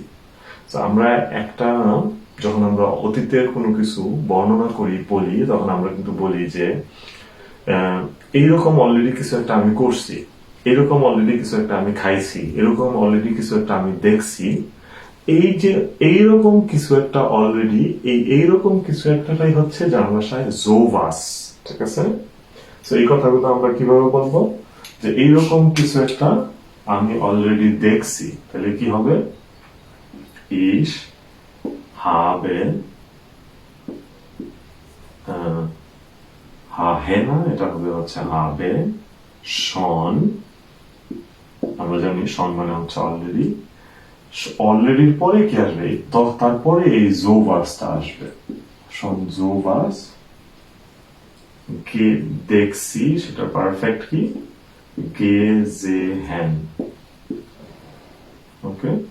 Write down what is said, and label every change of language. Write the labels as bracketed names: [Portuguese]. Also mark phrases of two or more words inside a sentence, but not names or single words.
[Bangla] আমরা একটা, যখন আমরা অতীতের কোনো কিছু বর্ণনা করি, বলি, তখন আমরা কিন্তু বলি যে এইরকম অলরেডি কিছু একটা আমি করছি, এরকম অলরেডি কিছু একটা আমি খাইছি, এরকম অলরেডি কিছু একটা আমি দেখছি। এই যে এইরকম কিছু একটা অলরেডি, এইরকম কিছু একটাটাই হচ্ছে জার্মান ভাষায় জোভাস, ঠিক আছে। এই কথাগুলো আমরা কিভাবে বলবো, যে এইরকম কিছু একটা আমি অলরেডি দেখছি, তাহলে কি হবে, [German] ich habe [Bangla] না, এটা হবে হচ্ছে [German] habe schon, [Bangla] আমরা জানি শন মানে হচ্ছে অলরেডি, অলরেডির পরে কি আসবে, তারপরে এই জোভার্সটা আসবে, [German] schon sowas, [Bangla] গে দেখছি, সেটা পারফেক্ট কি, gesehen, ওকে।